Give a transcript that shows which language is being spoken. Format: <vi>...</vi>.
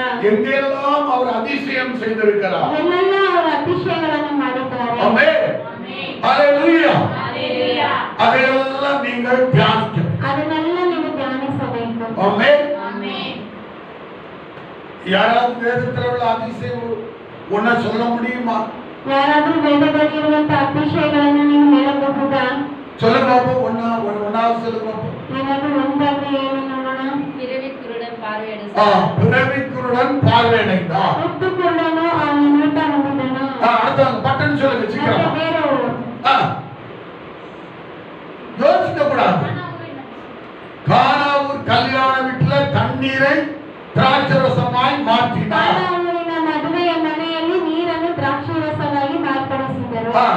<ta>எங்கெல்லாம் அவர் அதிசயம் செய்திருக்கிறார்.</ta> <kn>ಎಲ್ಲೆಲ್ಲ ಅವರ ಅತಿಶಯಗಳನ್ನು ಮಾಡಿದ್ದಾರೆ.</kn> <ta>ஆமென்.</ta> <kn>ಆಮೆನ್.</kn> <ta>ஹalleluya.</ta> <kn>ಹಲ್ಲೆಲೂಯಾ.</kn> <ta>அதையெல்லாம் நீங்கள் தியானிக்கணும்.</ta> <kn>ಅದನ್ನೆಲ್ಲ ನೀವು ಧ್ಯಾನಿಸಬೇಕು.</kn> <ta>ஆமென்.</ta> <kn>ಆಮೆನ್.</kn> <ta>யாராவது வேதத்துல உள்ள அதிசயம் ஒன்ன சொல்ல முடியுமா?</ta> <kn>ಯಾರಾದ್ರೂ ವೇದದಲ್ಲಿ ಇರುವಂತಹ ಅತಿಶಯಗಳನ್ನು ನೀವು ಹೇಳಬಹುದಾ?</kn> <ta>சொல்லுங்க பாப்போம். ஒன்னாவது சொல்லுங்க பாப்போம்.</ta> <kn>ಏನಾದ್ರೂ ಒಂದಾದ್ರೆ ಏನು ನೋಡೋಣ.</kn> <ta>பிறவி குருடன் பார்வையடைந்தார். பிறவி குருடன் பார்வையடைந்தார்.</ta> <kn>ಹುಟ್ಟು ಕುರುಡನು ಅವನು ನೋಟ ಹೊಂದಿದನು.</kn> <ta>அடுத்தவங்க பட்டன் சொல்லுங்க</ta> <kn>ಮತ್ತೆ</kn> <ta>சீக்கிரமா.</ta> <kn>ಬೇರೆಯವರು</kn> <ta>யோசிக்க கூடாது. கானாவூர் கல்யாண வீட்டுல தண்ணீரை திராட்சரசமாய் மாற்றினார்.</ta> <kn>ಕಾನಾವೂರಿನ ಮದುವೆಯ ಮನೆಯಲ್ಲಿ ನೀರನ್ನು ದ್ರಾಕ್ಷಿರಸವಾಗಿ ಮಾರ್ಪಡಿಸಿದರು.</kn>